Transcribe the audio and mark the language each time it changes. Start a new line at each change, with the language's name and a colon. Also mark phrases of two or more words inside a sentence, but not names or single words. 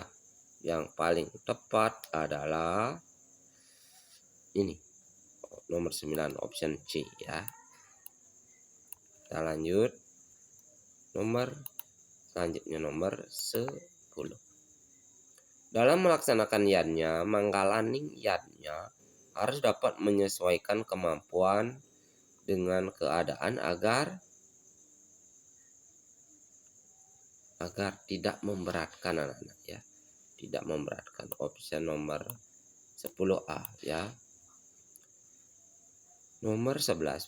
Indonesian: Yang paling tepat adalah ini. Nomor 9 option C ya. Kita lanjut. Selanjutnya nomor 10. Dalam melaksanakan yadnya, Manggalaning yadnya harus dapat menyesuaikan kemampuan dengan keadaan agar tidak memberatkan anak-anak ya. Tidak memberatkan. Opsi nomor 10A ya. Nomor 11.